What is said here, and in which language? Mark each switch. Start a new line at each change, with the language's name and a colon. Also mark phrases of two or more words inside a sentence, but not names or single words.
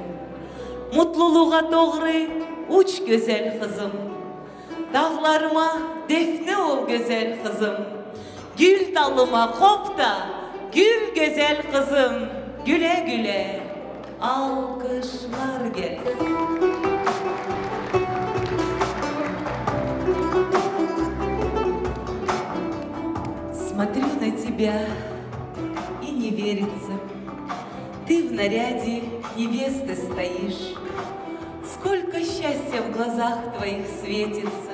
Turkish: Mutluluğa doğru uç güzel kızım. Dağlarıma defne ol güzel kızım. Gül dalıma kop da gül güzel kızım. Güle güle alkışlar gelsin.
Russian: Смотрю на тебя и не верится. Ты в наряде невесты стоишь. Сколько счастья в глазах твоих светится.